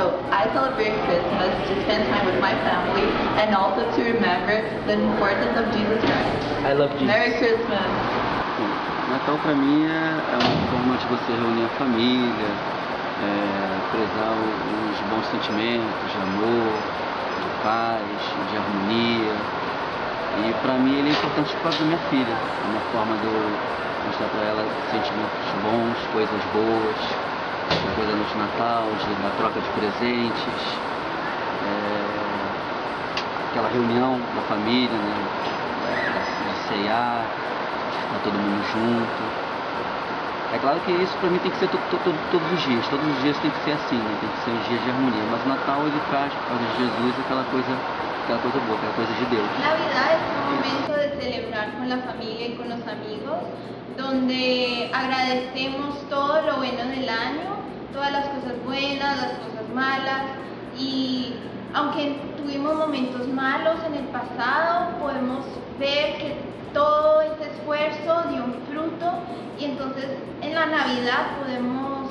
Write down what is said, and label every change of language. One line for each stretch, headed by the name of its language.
English: I celebrate Christmas to spend time with my family and also to remember the importance of Jesus Christ. I love Jesus. Merry Christmas!
Portuguese: Natal para mim é uma forma de você reunir a família, prezar os bons sentimentos de amor, de paz, de harmonia. E para mim ele é importante por causa da minha filha. É uma forma de eu mostrar para ela sentimentos bons, coisas boas, a coisa de Natal, da troca de presentes, aquela reunião da família, né, de ceiar, tá todo mundo junto. É claro que isso para mim tem que ser todos os dias tem que ser assim, né? Tem que ser os dias de harmonia, mas o Natal ele traz, por causa de Jesus, aquela coisa boa, aquela coisa de Deus.
Spanish: Navidad es un momento de celebrar con la familia y con los amigos, donde agradecemos todo lo bueno del año, todas las cosas buenas, las cosas malas, y aunque tuvimos momentos malos en el pasado, podemos ver que todo ese esfuerzo dio un fruto, y entonces en la Navidad podemos